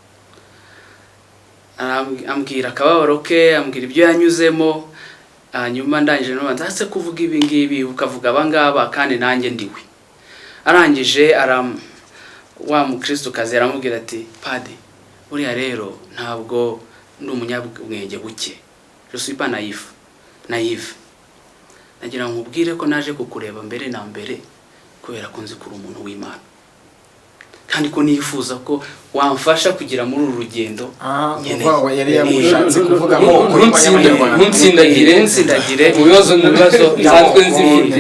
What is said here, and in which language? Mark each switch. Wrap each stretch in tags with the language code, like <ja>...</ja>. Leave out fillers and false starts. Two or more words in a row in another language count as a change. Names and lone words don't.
<rw>Ambwira akababaro ke, ambwira ibyo yanyuzemo, nyuma ndangije no nzase kuvuga ibi ngibi ukavuga abangaba kandi nanjye ndiwe. Arangije wa mukristo kazi aramubwira ati padi, uriya rero ntabwo ndi umunyabwenge buke,</rw> <fr>je suis pas naïf.</fr> <rw>Nagira ngo ubwire ko naje kukureba mbere na mbere kubera ko nzi kuri umuntu w'Imana, kandi ko nifuza ko wamfasha kugira muri uru rugendo. Yari yamushatse kuvuga ngo ntunsindagire mu bibazo nsanzwe nzifite.</rw>